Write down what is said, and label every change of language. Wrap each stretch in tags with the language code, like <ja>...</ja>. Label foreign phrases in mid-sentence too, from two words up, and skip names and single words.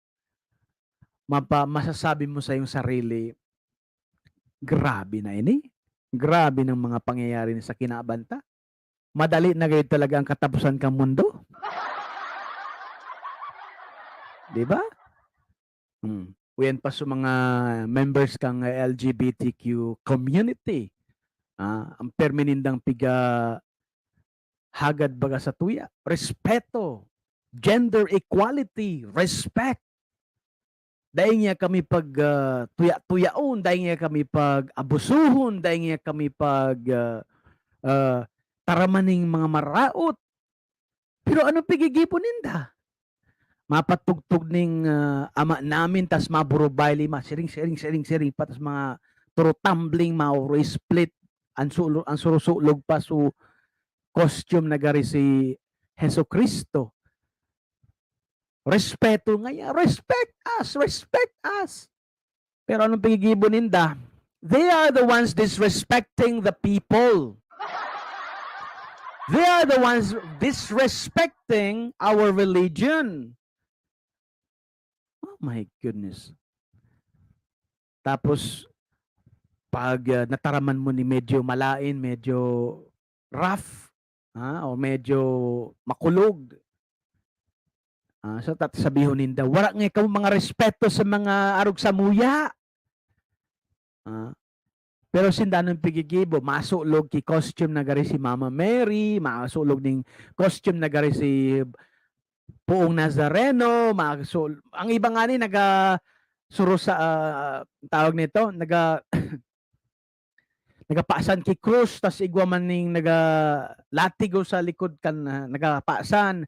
<tl>masasabi mo sa iyong sarili,</tl> <bik>grabe na ini, grabe ng mga pangyayari sa kinabanta. Madali na kayo talaga ang katapusan kang mundo. Diba? Uyan pa sa mga members kang LGBTQ community. Ang permenindang piga hagad baga sa tuya. Respeto.</bik> <en>Gender equality. Respect.</en> <bik>Dahil niya kami pag tuya-tuyaon. Dahil niya kami pag abusuhon. Dahil niya kami pag taramaning mga maraot. Pero anong pigigipon ninda? Mapatugtog ning ama namin, tas maburubayli, siring, patas mga turo tumbling, mauro split, ang surusulog pa su costume na gari si Heso Kristo. Respeto nga yan.</bik> <en>Respect us.</en> <bik>Pero anong pagigibon ninda?</bik> <en>They are the ones disrespecting the people. They are the ones disrespecting our religion. Oh my goodness.</en> <bik>Tapos, pag nataraman mo ni medyo malain, medyo rough, o medyo makulog, so sabihon ninda, wala nga ikaw mga respeto sa mga arog sa muya. Pero sindanong pigigibo, masulog ki costume na gari si Mama Mary, masulog ning costume na gari si Puong Nazareno, ang iba nga ni suro sa tawag nito, nagapaasan ki krus, tas igwa man ning latigo sa likod kan nagapaasan.</bik>